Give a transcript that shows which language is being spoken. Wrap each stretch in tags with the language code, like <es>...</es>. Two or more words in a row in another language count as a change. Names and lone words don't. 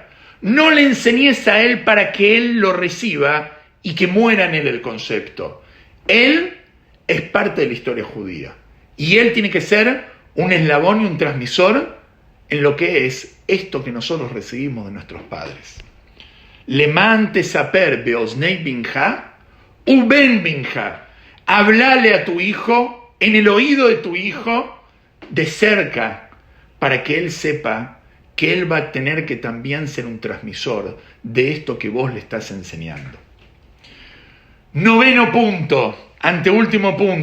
<es>No le enseñes a él para que él lo reciba y que muera en él el concepto. Él es parte de la historia judía. Y él tiene que ser un eslabón y un transmisor en lo que es esto que nosotros recibimos de nuestros padres.</es> <he>למען תספר באזני בנך ובן בנך.</he> <es>Hablale a tu hijo, en el oído de tu hijo, de cerca, para que él sepa que él va a tener que también ser un transmisor de esto que vos le estás enseñando. Noveno punto, anteúltimo punto.</es>